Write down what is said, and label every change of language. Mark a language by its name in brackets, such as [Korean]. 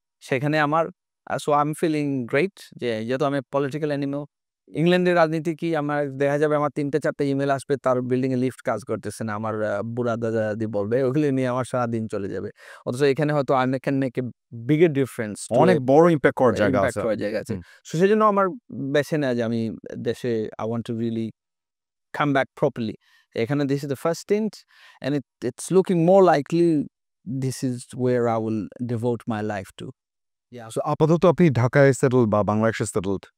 [Bangla] সেখানে আমার [English] so I'm feeling great [Bangla] যে যেহেতু আমি পলিটিক্যাল অ্যানিমেল। ইংল্যান্ডের রাজনীতি কি, আমার দেখা যাবে আমার 3-4টা ইমেল আসবে, তার বিল্ডিং এ লিফট কাজ করতেছে না, আমার বুড়া দাদা দাদি বলবে, ওগুলি নিয়ে আমার সারাদিন চলে যাবে। অথচ এখানে হয়তো [English] I can make a bigger difference, [Bangla] অনেক বড় ইম্প্যাক্ট করার জায়গা [English] impact [Bangla] আছে। করার জায়গা আছে। So সেজন্য আমার বেছে নেওয়া যে আমি দেশে [English] I want to really come back properly. এখানে this is the first stint and it's looking more likely this is where I will devote my life to. Yeah, [Bangla] So আপাতত আপনি ঢাকায় সেটেল বা বাংলাদেশে সেটেলড।